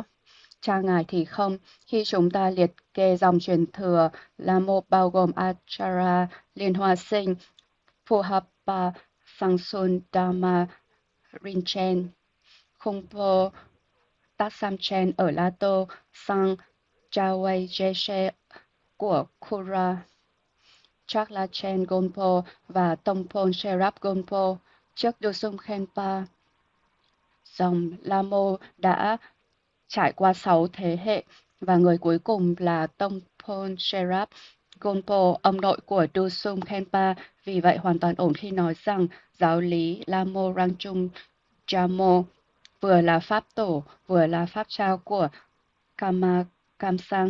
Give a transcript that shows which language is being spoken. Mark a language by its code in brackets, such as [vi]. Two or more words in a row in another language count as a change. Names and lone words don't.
[vi] Cha ngài thì không. Khi chúng ta liệt kê dòng truyền thừa, Lamo bao gồm Achara, Liên Hoa Sinh, Phurapa, Sangsun Dhamma, Rinchen, Khumpo, Tatsamchen ở La Tô, Sang Jawai Jeshe của Kura, Chaklachen Gonpo và Tongpon Sherab Gonpo. Trước Dusum Khenpa, dòng Lamo đã trải qua 6 thế hệ và người cuối cùng là Tongpon Sherab Gonpo, ông nội của Dusum Khenpa. Vì vậy hoàn toàn ổn khi nói rằng giáo lý Lamo Rangchung Jamo vừa là pháp tổ, vừa là pháp trao của Kama Kamsang.